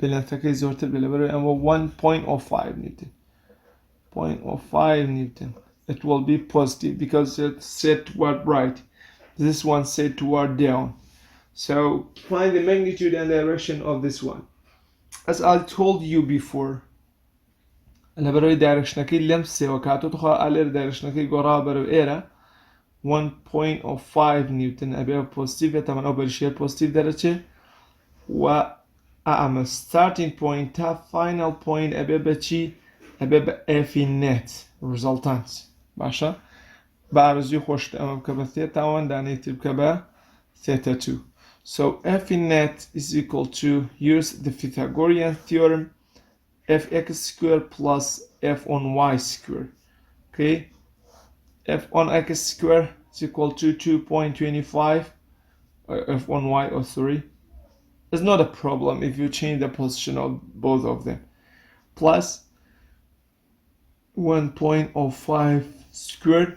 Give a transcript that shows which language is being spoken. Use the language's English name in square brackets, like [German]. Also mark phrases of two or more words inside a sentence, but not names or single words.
[English] 1.05 Newton. 0.05 Newton. It will be positive because it's set toward right. This one set toward down. So find the magnitude and direction of this one. As I told you before, [Central Kurdish] لبروي directionەکەی لەم سێوە کاتۆتخوا ئالێر directionەکەی گۆڕا بەرەو ئێرە 1.05 نیوتن ئەبێ پۆزیتیڤ تەمەن ئەو بەریشێر پۆزیتیڤ دەرەچێ و ئەمە [English] starting point [Central Kurdish] تا [English] final point [Central Kurdish] ئەبێ بە چی ئەبێ بە [English] f net resultant [Central Kurdish] باشە بە ئارزوی خۆشت ئەمە بکە بە ثێتاوان دانەیتر بکە بە theta 2. [English] So f net is equal to, use the Pythagorean theorem, fx squared plus f on y squared. Okay, f on x squared is equal to 2.25, f on y, oh sorry, it's not a problem if you change the position of both of them, plus 1.05 squared.